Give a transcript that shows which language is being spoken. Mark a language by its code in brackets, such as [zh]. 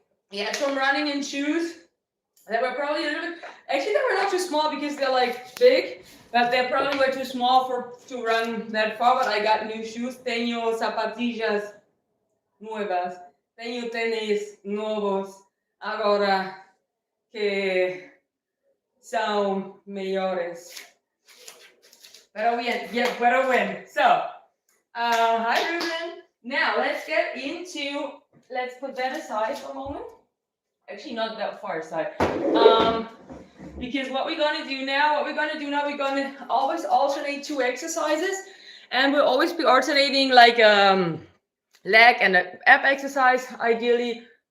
[en] Yeah, some running in shoes that were probably a little bit, actually they were not too small because they're like big, but they probably were too small to run that far, but I got new shoes. [es] Tengo zapatillas nuevas. Tengo tenis nuevos ahora que son mejores. Pero bien, yeah, pero bueno. [en] So, hi Ruben. Now let's get into, let's put that aside for a moment. Actually, not that far aside. Because what we're gonna do now, we're gonna always alternate two exercises, and we'll always be alternating like leg and an ab exercise, ideally.